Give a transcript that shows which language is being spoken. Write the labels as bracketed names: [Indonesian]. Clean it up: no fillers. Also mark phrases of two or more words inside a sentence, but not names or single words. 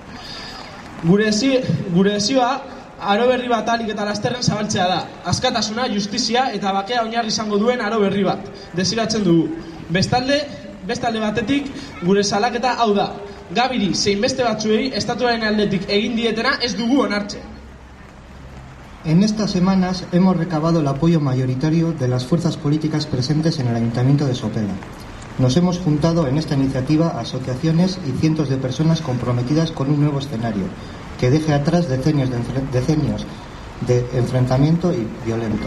[Basque] Gure desioa aro berri bat ahalik eta lasterren zabaltzea da. Askatasuna, justizia eta bakea oinarri izango duen aro berri bat desiratzen dugu. Bestalde batetik gure salaketa hau da. Gabiri zein beste batzuei estatuaren aldetik egin dietena ez dugu onartzen. [Spanish] En estas semanas hemos recabado el apoyo mayoritario de las fuerzas políticas presentes en el Ayuntamiento de Sopela. Nos hemos juntado en esta iniciativa asociaciones y cientos de personas comprometidas con un nuevo escenario que deje atrás decenios de enfrentamiento y violento.